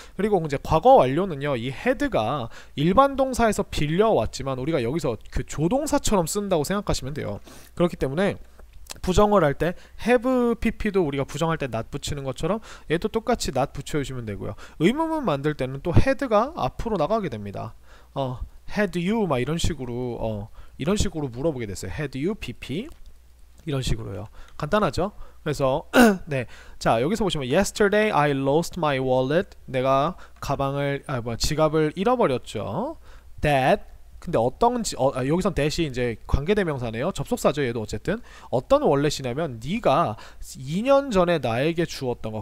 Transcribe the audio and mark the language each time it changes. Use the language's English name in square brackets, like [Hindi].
[Korean] 그리고 이제 과거 완료는요, 이 had가 일반 동사에서 빌려왔지만 우리가 여기서 그 조동사처럼 쓴다고 생각하시면 돼요. 그렇기 때문에 부정을 할 때 have pp도 우리가 부정할 때 not 붙이는 것처럼 얘도 똑같이 not 붙여주시면 되고요. 의문문 만들 때는 또 had가 앞으로 나가게 됩니다. had you 막 이런 식으로 물어보게 됐어요. had you pp 이런 식으로요. 간단하죠? 그래서 네, 자, 여기서 보시면 [English] yesterday I lost my wallet. [Korean] 내가 지갑을 잃어버렸죠. That, 근데 여기선 that이 이제 관계대명사네요. 접속사죠. 얘도 어쨌든 어떤 월렛이냐면 네가 2년 전에 나에게 주었던 거.